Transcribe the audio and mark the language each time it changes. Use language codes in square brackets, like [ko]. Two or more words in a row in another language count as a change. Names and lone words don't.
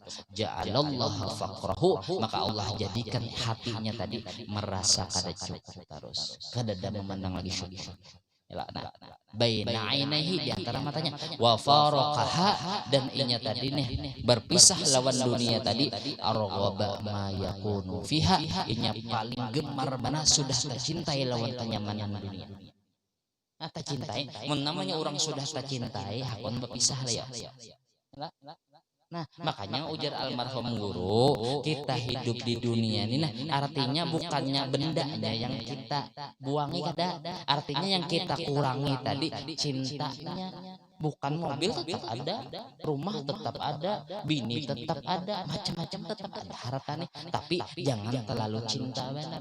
[ar] جعل الله فقره [bjn] maka Allah jadikan hatinya tadi merasa kada cukup terus. Kada memandang lagi syukur. [ar] بين عينيه [bjn] di antara matanya [ar] وفارقها [bjn] dan inya tadi nih berpisah lawan dunia tadi [ar] أرغب ما يكون فيها [bjn] inya paling gemar bana sudah tercintai lawan kenyamanan dunia. Tak cintai mun namanya orang sudah tercintai hakon berpisah lah ya. Nah makanya ujar almarhum guru kita hidup di dunia ini nah artinya bukannya bendanya yang kita buangi kada artinya yang kita kurangi tadi cintanya bukan mobil tetap ada rumah tetap ada bini tetap ada macam-macam tetap ada harapannya tapi jangan terlalu cinta benar.